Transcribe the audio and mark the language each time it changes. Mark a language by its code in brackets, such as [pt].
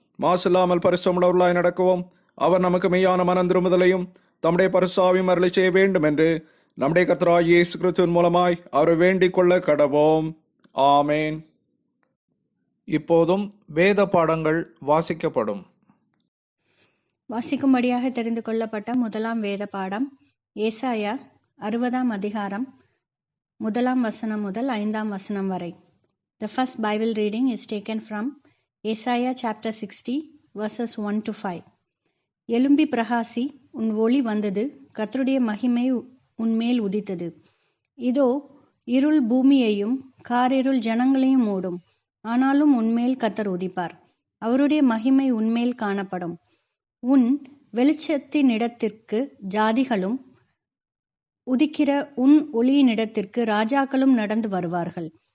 [ta] மாசில்லாமல் பரிசுமுள்ளவர்களாய் நடக்கவும் அவர் நமக்கு மெய்யான மனம் திரும்புதலையும் தம்முடைய பரிசாவையும் அருளி செய்ய வேண்டும் என்று நம்முடைய கர்த்தராகிய இயேசு கிறிஸ்துவின் மூலமாய் அவரை வேண்டிக் கொள்ள கடவோம். ஆமேன். இப்போதும் வேத பாடங்கள் வாசிக்கப்படும். வாசிக்கும்படியாக தெரிந்து கொள்ளப்பட்ட முதலாம் வேத பாடம் ஏசாயா 60ஆம் அதிகாரம் 1ஆம் வசனம் முதல் 5ஆம் வசனம் வரை. [en] The first Bible reading is taken from Isaiah chapter 60 verses 1 to 5. [ta] எழும்பி பிரகாசி, உன் ஒளி வந்தது, கர்த்தருடைய மகிமை உன்மேல் உதித்தது. இதோ இருள் பூமியையும் காரிருள் ஜனங்களையும் மூடும், ஆனாலும் உன்மேல் கர்த்தர் உதிப்பார், அவருடைய மகிமை உன்மேல் காணப்படும். உன் வெளிச்சத்தினிடத்திற்கு ஜாதிகளும் உதிக்கிற உன் ஒளியினிடத்திற்கு ராஜாக்களும் நடந்து வருவார்கள்.